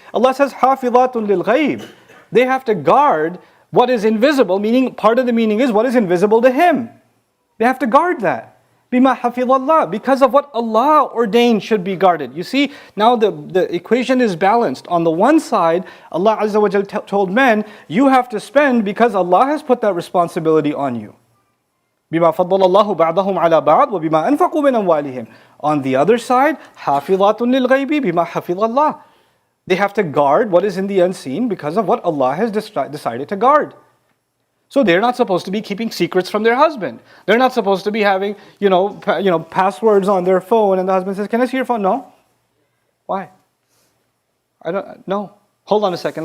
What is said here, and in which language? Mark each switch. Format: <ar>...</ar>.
<en>Allah says,</en> <ar>حَافِظَاتٌ لِلْغَيْبِ.</ar> <en>They have to guard what is invisible, meaning part of the meaning is what is invisible to him. They have to guard that.</en> <ar>بِمَا حَفِظَ اللَّهِ,</ar> <en>because of what Allah ordained should be guarded. You see, now the equation is balanced. On the one side, Allah Azza wa Jal told men, you have to spend because Allah has put that responsibility on you.</en> <ar>بِمَا فَضَّلَ اللَّهُ بَعْضَهُمْ عَلَى بَعْضٍ وَبِمَا أَنْفَقُوا مِنْ أَمْوَالِهِمْ.</ar> <en>On the other side,</en> <ar>حَافِظَاتٌ لِلْغَيْبِ بِمَا حَفِظَ اللَّهِ.</ar> <en>They have to guard what is in the unseen because of what Allah has decided to guard. So they're not supposed to be keeping secrets from their husband. They're not supposed to be having, passwords on their phone, and the husband says, "Can I see your phone?" No. Why? I don't. No. Hold on a second.</en>